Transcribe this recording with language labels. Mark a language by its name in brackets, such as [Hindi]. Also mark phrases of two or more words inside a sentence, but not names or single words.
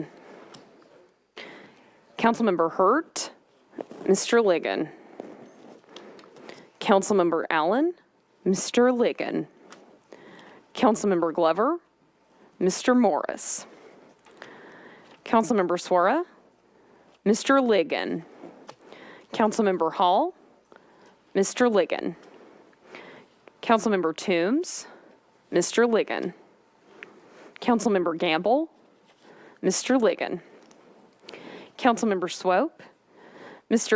[English] Councilmember Hurt, Mr. Ligon. Councilmember Allen, Mr. Ligon. Councilmember Glover, Mr. Morris. Councilmember Suara, Mr. Ligon. Councilmember Hall, Mr. Ligon. Councilmember Toombs, Mr. Ligon. Councilmember Gamble, Mr. Ligon. Councilmember Swope, Mr.